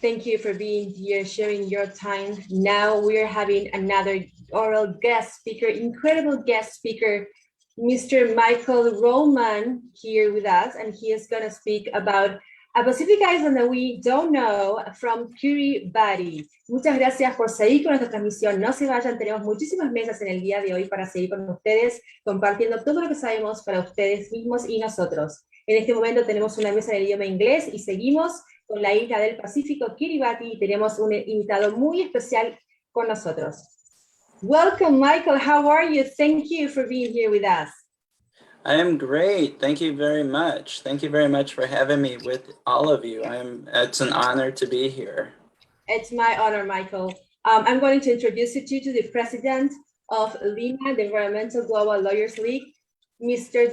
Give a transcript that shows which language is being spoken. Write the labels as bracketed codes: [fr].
[en] Thank you for being here, sharing your time. Now we're having another oral guest speaker, incredible guest speaker, Mr. Michael Roman here with us, and he is going to speak about a Pacific island that we don't know from Kiribati. [es] Muchas gracias por seguir con nuestra transmisión. No se vayan, tenemos muchísimas mesas en el día de hoy para seguir con ustedes, compartiendo todo lo que sabemos para ustedes mismos y nosotros. En este momento tenemos una mesa en el idioma inglés y seguimos con la isla del Pacífico, Kiribati, y tenemos un invitado muy especial con nosotros. [en] Welcome, Michael. How are you? Thank you for being here with us. I am great. Thank you very much. Thank you very much for having me with all of you. It's an honor to be here. It's my honor, Michael. I'm going to introduce you to the president of Lima, the Environmental Global Lawyers League, Mr.